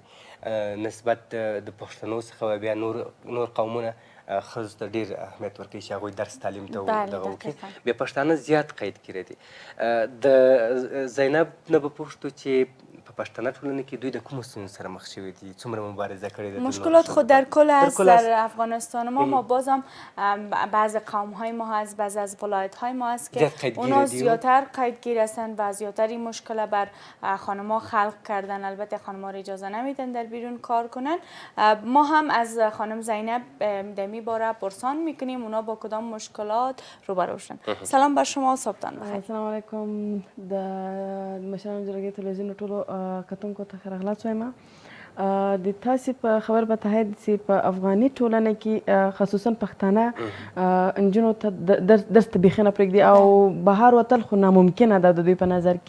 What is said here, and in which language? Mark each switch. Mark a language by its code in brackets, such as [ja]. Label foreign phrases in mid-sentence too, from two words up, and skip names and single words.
[ps] نسبت د پښتنو څخه بیا نور قومونه ښځو ته ډېر اهمیت ورکوي چې هغوی درس تعلیم ته دغه وکړي. بیا پښتانه زیات قید کړي دي. د زینب نه به پوښتو چې په پښتنه ټولنه کې دوی د کومو ستونزو سره مخ شوي دي، څومره مبارزه کړې ده؟ [fa] مشکلات خود در کل هست در افغانستان ما بازم بعض قوم های ما هست، بعض از ولایت های ما هست که اونا زیادتر قیدگیر هستند و زیادتر این مشکل بر خانم‌ها خلق کردن. البته خانم‌ها را اجازه نمیدن در بیرون کار کنن. ما هم از خانم زینب دمی باره پرسان میکنیم اونا با کدام مشکلات روبرو شدن. سلام بر شما، صبحتان بخیر. [ar] السلام علیکم. [ps] د مشرانو جرګې تلویزیون ټولو کتونکو ته ښه راغلاست وایم. د تاسې په خبر به تایید چې په افغاني ټولنه کې خصوصا پښتانه نجونو ته درس ته بیخي نه پرېږدي او بهر وتل خو ناممکنه ده د دوی په نظر کې.